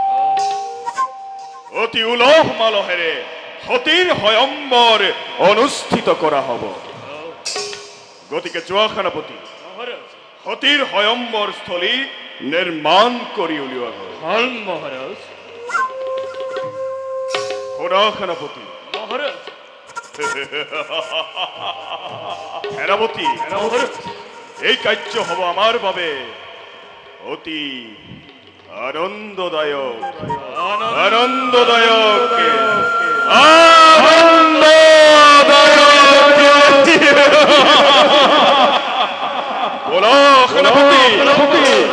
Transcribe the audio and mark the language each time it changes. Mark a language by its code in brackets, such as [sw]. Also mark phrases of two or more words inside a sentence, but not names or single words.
[as] অতি উলহ মালহেৰে সতীৰ স্বয়ম্বৰ অনুষ্ঠিত কৰা হ'ব। গতিকে যোৱা সেনাপতি, মহারাজ সতীৰ স্বয়ম্বৰ স্থলী নিৰ্মাণ কৰি উলিওৱা হ'ল। ভাল মহারাজ শুনা সেনাপতি, মহারাজ সেনাপতি, মহারাজ এই কাৰ্য হ'ব আমাৰ বাবে অতি আনন্দদায়ক, আনন্দদায়ক, আনন্দদায়ক। বলো সেনাপতি,